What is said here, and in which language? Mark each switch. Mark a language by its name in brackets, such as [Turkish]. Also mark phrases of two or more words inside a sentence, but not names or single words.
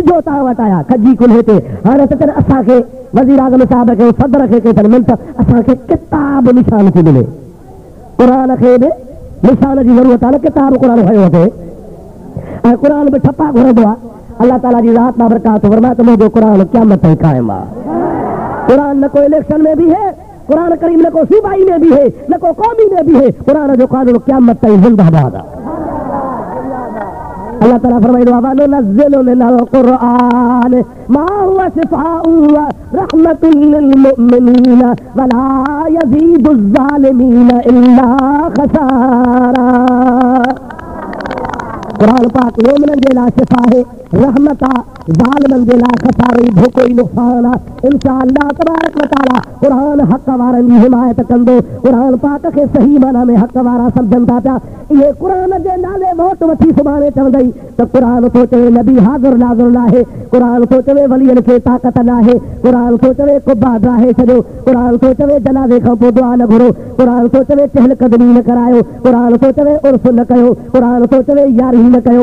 [Sindhi] इजो तव्हां वटि आया खजी कुल्हे ते, हाणे त चवनि असांखे वज़ीर आज़म साहिब खे सदर खे केतिरनि मिंट असांखे किताब निशान थी मिले, क़ुरान खे बि निशान जी ज़रूरत आहे न, किताब क़ुरान खयो अचे ऐं क़ुरान बि ठपा घुरंदो आहे। अल्लाह ताला जी ज़ात बाबरकात फरमाए त मुंहिंजो क़ुरान क़यामत ताईं क़ाइम आहे। क़ुरान न को इलेक्शन में भी है, क़ुरान करीम न को सूबाई में भी है, न को कौमी में भी है, क़ुरान जो कानून क़यामत ताईं ज़िंदाबाद आहे। अल्लाह ताला फरमाइदो [Arabic] وننزل من القرآن ما هو شفاء ورحمة للمؤمنين ولا يزيد الظالمين إلا خسارا. [Sindhi] कुरान पाक मोमिनन जे लाइ शिफ़ा है, रहमत आ, ज़ालिमन जे लाइ खसारो धोखो ई नुक़सान आहे। [Arabic] إن شاء الله تبارك وتعالى [Sindhi] कुरान हक़ वारनि जी हिमायत कंदो। कुरान पाक खे सही माना में हक़ वारा सम्झनि था पिया। इहे कुरान जे नाले वोट वठी सुभाणे चवंदई त कुरान थो चवे नबी हाज़िर नाज़िर नाहे, कुरान थो चवे वलियनि खे ताक़त नाहे, कुरान थो चवे कुबा ड्राहे छॾियो, कुरान थो चवे जनाज़े खां पोइ दुआ न घुरो, कुरान थो चवे चहलकदमी न करायो, कुरान थो चवे उर्फ़ न कयो, कुरान थो चवे यारी न कयो।